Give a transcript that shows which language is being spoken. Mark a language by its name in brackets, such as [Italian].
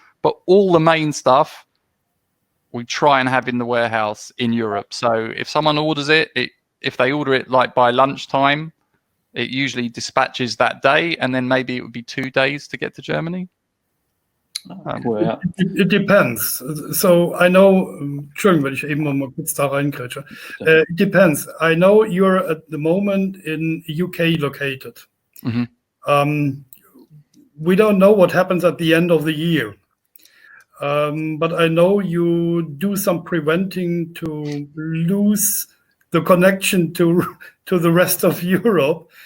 [English] But all the main stuff we try and have in the warehouse in Europe. So if someone orders it, if they order it like by lunchtime, it usually dispatches that day, and then maybe it would be 2 days to get to Germany. [German] Cool, ja. [English] It depends. So I know, [German] Entschuldigung, wenn ich eben noch mal kurz da reingrätsche. [English] It depends. I know you're at the moment in UK located. We don't know what happens at the end of the year. But I know you do some preventing to lose the connection to the rest of Europe.